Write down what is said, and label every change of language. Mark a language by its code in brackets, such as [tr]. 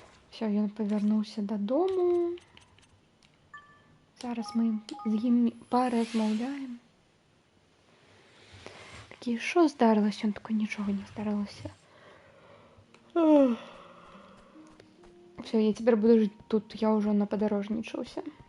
[be] Все, ён павярнуўся дадому. Зараз мы з ім паразмаўляем. [uk] Такі, що здарилось? [be] Ён такой, нічога не здарилося. [ru] Все, я теперь буду жить тут. Я уже наподорожничался.